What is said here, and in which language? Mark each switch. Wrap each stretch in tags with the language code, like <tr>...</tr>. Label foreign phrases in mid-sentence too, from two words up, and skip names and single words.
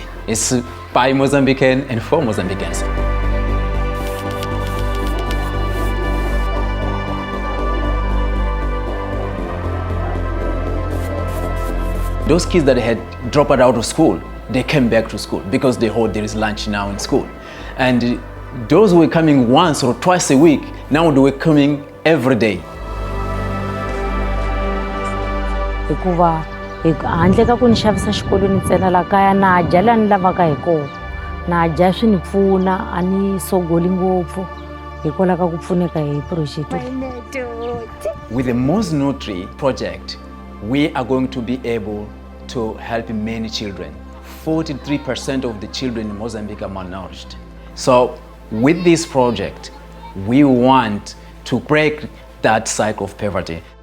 <en>It's by Mozambican and for Mozambicans. Those kids that had dropped out of school, they came back to school because they heard there is lunch now in school. And those who were coming once or twice a week, now they were coming every day.</en> <ts>Hikuva handle ka ku ni xavisa xikolweni ntsena la kaya na dya la ni lavaka hi kona na dya swi ni pfuna a ni sogoli ngopfu hikwalaho ka ku pfuneka hi project.</ts> <en>With the Moznutri project, we are going to be able to help many children. 43% of the children in Mozambique are malnourished. So with this project, we want to break that cycle of poverty.</en>